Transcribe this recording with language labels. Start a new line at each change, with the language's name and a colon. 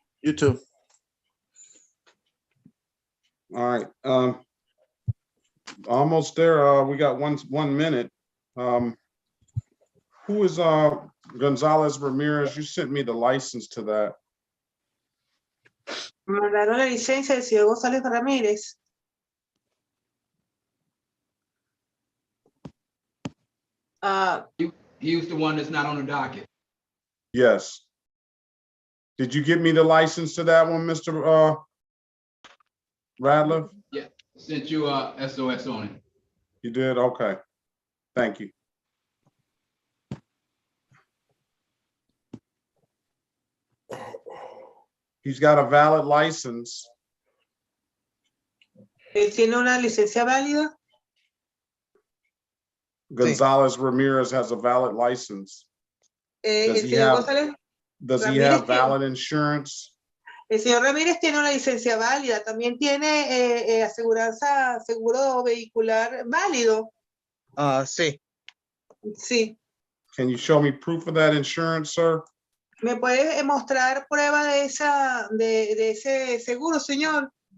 English: You too. All right. Almost there. We got one minute. Who is Gonzalez Ramirez? You sent me the license to that.
Spanish: Mandaron la licencia del señor González Ramírez.
English: He was the one that's not on the docket. Yes. Did you give me the license to that one, Mr. Radliff? Yeah, sent you SOS on it. You did? Okay. Thank you. He's got a valid license.
Spanish: ¿Él tiene una licencia válida?
English: Gonzalez Ramirez has a valid license. Does he have valid insurance?
Spanish: El señor Ramírez tiene una licencia válida, también tiene aseguranza, seguro vehicular válido. Sí. Sí.
English: Can you show me proof of that insurance, sir?
Spanish: ¿Me puede mostrar prueba de ese seguro, señor?